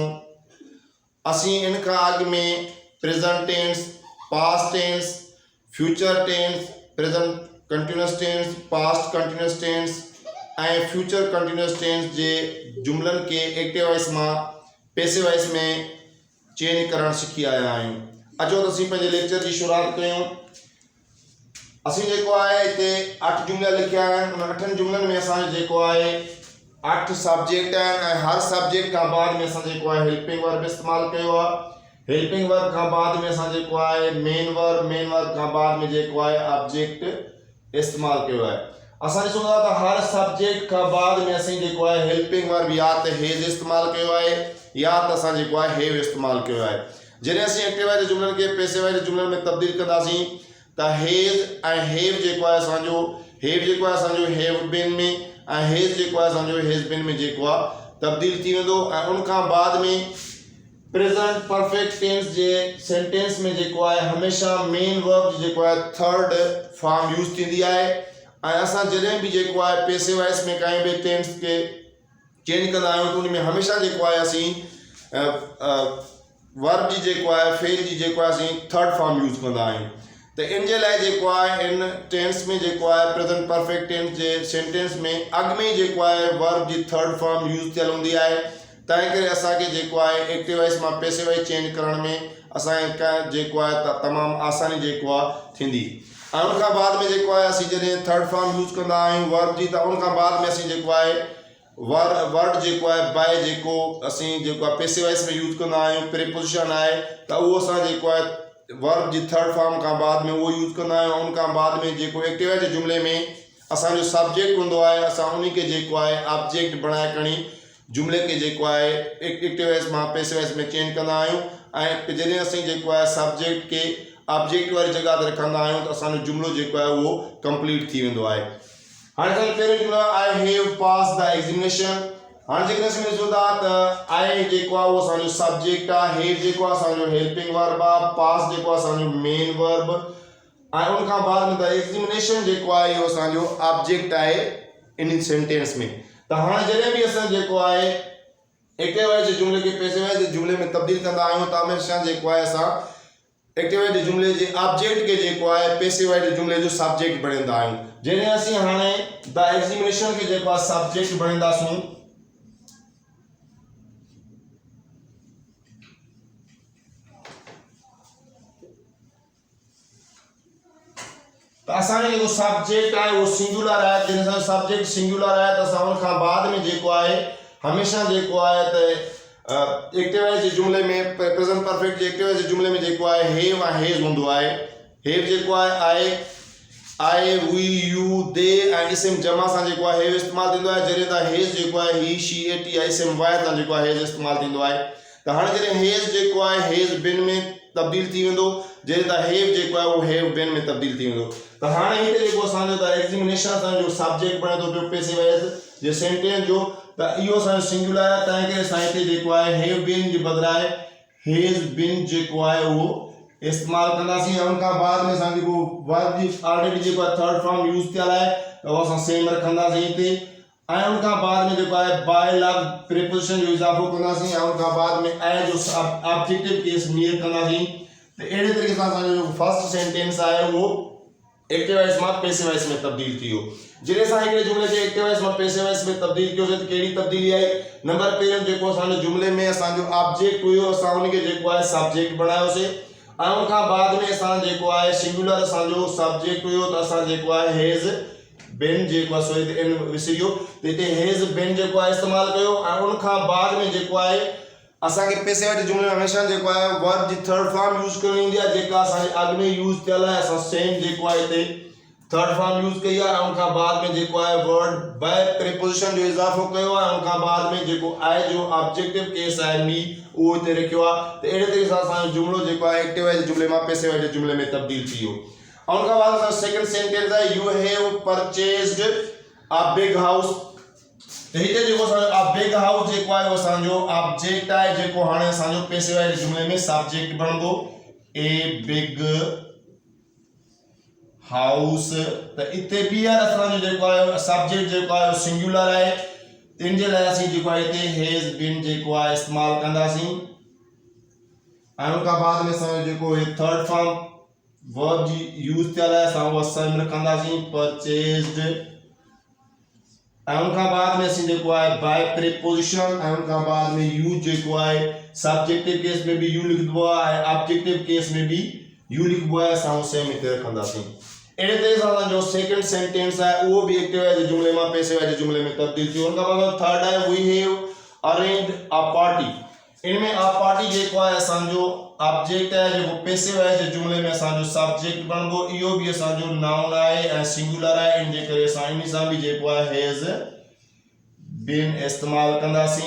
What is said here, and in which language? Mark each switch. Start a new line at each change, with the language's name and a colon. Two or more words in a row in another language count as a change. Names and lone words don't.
Sindhi: असी इनका आग में
English: present tense, past tense, future tense, present continuous tense, past continuous tense and future continuous tense
Sindhi: जे जुमलन के
English: active voice
Sindhi: में
English: passive voice
Sindhi: में चेंज करण सीखी आया आहियूं। अचो तो असीं पंहिंजे लेक्चर की शुरुआत कयूं। असीं जेको आहे हिते 8 जुमला लिखिया आहिनि। उन 8 जुमलनि में असांजो जेको आहे 8 सब्जेक्ट आहिनि ऐं हर सब्जेक्ट खां बाद में असां जेको आहे
English: helping verb
Sindhi: इस्तेमालु कयो आहे।
English: helping verb
Sindhi: खां बाद में असां जेको आहे
English: main verb
Sindhi: खां बाद में जेको आहे ऑब्जेक्ट इस्तेमालु कयो आहे। असां ॾिसूं था त हर सब्जेक्ट खां बाद में असीं जेको आहे
English: helping verb
Sindhi: या त हेज इस्तेमालु कयो आहे या त असां जेको आहे हेव इस्तेमालु कयो आहे। जॾहिं असीं
English: active voice
Sindhi: जुमलनि के
English: passive voice
Sindhi: जुमलनि में तब्दील कंदासीं त हेज ऐं हेव जेको आहे असांजो
English: have been
Sindhi: में ऐं हेज जेको आहे असांजो
English: has been
Sindhi: में जेको आहे तब्दील थी वेंदो। ऐं उन खां बाद में
English: present perfect tense
Sindhi: जे सेंटेंस में जेको आहे हमेशह
English: main verb
Sindhi: जेको आहे
English: third form use
Sindhi: थींदी आहे। ऐं असां जॾहिं बि जेको आहे
English: passive voice
Sindhi: में काई बि टेंस के चेंज कंदा आहियूं त उन में हमेशह जेको आहे असीं वर्ब जी जेको आहे फेल जी जेको आहे असीं
English: third form use
Sindhi: कंदा आहियूं। त इन जे लाइ जेको आहे इन टेंस में जेको आहे
English: present perfect tense
Sindhi: जे सेंटेंस में अॻु में जेको आहे वर्ब जी
English: third form use
Sindhi: थियल हूंदी आहे। तंहिं करे असांखे जेको आहे
English: active voice
Sindhi: मां
English: passive voice change
Sindhi: करण में असांखे जेको आहे तमामु आसानी जेको आहे थींदी। ऐं उन खां बाद में जेको आहे असीं जॾहिं
English: third form use
Sindhi: कंदा आहियूं वर्ब जी त उन खां बाद में असीं जेको आहे वर्ड जेको आहे बाय जेको असीं जेको आहे
English: passive voice
Sindhi: में यूज़ कंदा आहियूं प्रीपोजिशन आहे त उहो असां जेको आहे वर्ब जी
English: third form
Sindhi: खां बाद में उहो यूज़ कंदा आहियूं। उन खां बाद में जेको
English: active voice
Sindhi: जुमले में असांजो सब्जेक्ट हूंदो आहे असां उन खे जेको आहे ऑब्जेक्ट बणाए खणी जुमले के जेको आहे
English: active voice
Sindhi: मां
English: passive voice
Sindhi: में चेंज कंदा आहियूं। ऐं जॾहिं असीं जेको आहे सब्जेक्ट के ऑब्जेक्ट वारी जॻह ते रखंदा आहियूं त असांजो जुमलो जेको आहे उहो कंप्लीट थी वेंदो आहे। हाँ सर पहिरियों जुमलो
English: I have pass the examination.
Sindhi: हाँ जेकॾहिं असीं ॾिसूं था त आई जेको आहे उहो असांजो सब्जेक्ट आहे, हैव जेको आहे असांजो
English: helping verb
Sindhi: आहे, पास जेको आहे असांजो
English: main verb
Sindhi: ऐं उन खां बाद में
English: the examination
Sindhi: जेको आहे इहो असांजो ऑब्जेक्ट आहे इन सेंटेंस में। त हाणे जॾहिं बि असां जेको आहे
English: active voice
Sindhi: जुमले खे
English: passive voice
Sindhi: जुमले में तब्दील कंदा आहियूं त हमेशह जेको आहे असां
English: active voice
Sindhi: जुमले जे ऑब्जेक्ट के जेको आहे
English: passive voice
Sindhi: जुमले जो सब्जेक्ट बणाईंदा आहियूं। जॾहिं असीं हाणे
English: the examination
Sindhi: के जेको आहे सब्जेक्ट बणाईंदासूं त असांजो जेको सब्जेक्ट आहे उहो सिंगुलर आहे। जॾहिं असांजो सब्जेक्ट सिंगुलर आहे त असां उन खां बाद में जेको आहे हमेशह जेको आहे त
English: active voice
Sindhi: जुमले में
English: present perfect active voice
Sindhi: जुमले में जेको आहे हेव ऐं हेज हूंदो आहे। हेव जेको आहे
English: I we you they
Sindhi: ऐं इस्म जमा सां जेको आहे हेव इस्तेमालु थींदो आहे। जॾहिं त हेज जेको आहे
English: he she it
Sindhi: या इस्म वाय सां जेको आहे हेज इस्तेमालु थींदो आहे। त हाणे जॾहिं हेज जेको आहे
English: has been
Sindhi: में तब्दील थी वेंदो, जॾहिं त हेव जेको आहे उहो
English: have been
Sindhi: में तब्दील थी वेंदो। त हाणे हिते जेको असांजो त एग्जामिनेशन असांजो सब्जेक्ट बणे थो पियो
English: passive voice
Sindhi: जे सेंटेंस जो त इहो असांजो सिंगुलर आहे। तंहिं करे असां हिते जेको आहे
English: have been
Sindhi: जे बदिरां
English: has been
Sindhi: जेको आहे उहो इस्तेमालु कंदासीं। ऐं उन खां बाद में असां जेको वर्ब जी ऑलरेडी जेको आहे
English: third form use
Sindhi: थियल आहे त उहो असां सेम रखंदासीं हिते। ऐं उन खां बाद में जेको आहे
English: by love
Sindhi: प्रीपोजिशन जो इज़ाफ़ो कंदासीं ऐं उन खां बाद में ऐ जो
English: objective case
Sindhi: नियर कंदासीं। त अहिड़े तरीक़े सां असांजो जेको
English: first sentence
Sindhi: आहे उहो
English: active voice
Sindhi: मां
English: passive voice
Sindhi: में तब्दील थी वियो। जॾहिं असां हिकिड़े जुमले खे
English: active voice
Sindhi: मां
English: passive voice
Sindhi: में तब्दील कयोसीं त कहिड़ी तब्दीली आई? नंबर पहिरियों जेको असांजो जुमले में असांजो ऑब्जेक्ट हुयो असां उनखे जेको आहे सब्जेक्ट बणायोसीं ऐं उन खां बाद में असां जेको आहे सिंगुलर असांजो सब्जेक्ट हुयो त असां जेको आहे
English: has been
Sindhi: जेको आहे सॉरी इन विसरी वियो त हिते
English: has been
Sindhi: जेको आहे इस्तेमालु कयो। ऐं उन खां बाद में जेको आहे असांखे
English: passive voice
Sindhi: जुमले में हमेशह जेको आहे वर्ब जी
English: third form use
Sindhi: करणी हूंदी आहे जेका असांजे अॻु में यूज़ थियल आहे। असां सेम जेको आहे हिते
English: third form use
Sindhi: कई आहे। उन खां बाद में जेको आहे
English: word by
Sindhi: प्रीपोजिशन जो इज़ाफ़ो कयो आहे। उन खां बाद में जेको आई जो
English: objective case
Sindhi: आहे मी उहो हिते रखियो आहे। त अहिड़े तरीक़े सां असांजो जुमलो जेको आहे
English: active voice
Sindhi: जुमले मां
English: passive voice
Sindhi: जुमले में तब्दील थी वियो। उन खां बाद असांजो
English: second sentence
Sindhi: आहे
English: you have purchased a big house.
Sindhi: तो हिते जेको
English: big house
Sindhi: जेको आहे उहो असांजो ऑब्जेक्ट आहे जेको हाणे असांजो
English: passive voice
Sindhi: जुमले में सब्जेक्ट बनंदो।
English: a big house.
Sindhi: त इते बि यार असांजो जेको आहे सब्जेक्ट जेको आहे सिंगुलर आहे, इन जे लाइ असीं जेको आहे हिते
English: has been
Sindhi: जेको आहे इस्तेमालु कंदासीं। ऐं उन खां बाद में असांजो जेको
English: third form
Sindhi: वर्ब जी यूज़ थियल आहे असां उहा सेम रखंदासीं, परचेज्ड। ऐं उन खां बाद में असीं जेको आहे
English: by preposition,
Sindhi: ऐं उन खां बाद में यूज जेको आहे
English: subjective case
Sindhi: में भी यू लिखबो आहे ऐं
English: objective case
Sindhi: में भी यू लिखबो आहे, असां उहो सेम हिते रखंदासीं। अहिड़े तरीक़े सां असांजो
English: second sentence
Sindhi: आहे उहो बि
English: active voice
Sindhi: जुमले मां
English: passive voice
Sindhi: जुमले में तब्दील थियो। उन खां बाद थर्ड आहे
English: we have arranged a party.
Sindhi: इनमें
English: a party
Sindhi: जेको आहे असांजो ऑब्जेक्ट आहे जेको
English: passive voice
Sindhi: जुमले में असांजो सब्जेक्ट बनबो, इहो भी असांजो नाउन आहे ऐं सिंगुलर आहे, इन जे करे असां इन सां भी जेको आहे
English: has been
Sindhi: इस्तेमालु कंदासीं।